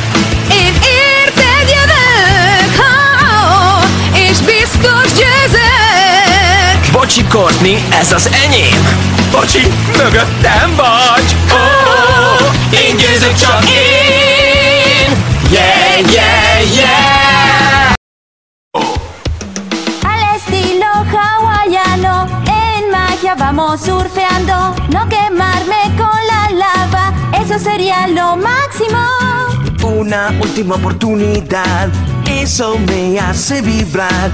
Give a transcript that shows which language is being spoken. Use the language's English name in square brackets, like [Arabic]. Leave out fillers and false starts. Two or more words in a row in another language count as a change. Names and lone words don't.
[Hungarian] Én érted jövök, és biztos győzök. Bocsi, Courtney, ez az enyém. Bocsi, mögöttem vagy! Oh, én győzök csak én! [English] Yeah, yeah, yeah! [Spanish] Al estilo hawaiano, en magia vamos surfeando. No quemarme con la lava, eso sería lo máximo. Una última oportunidad, eso me hace vibrar.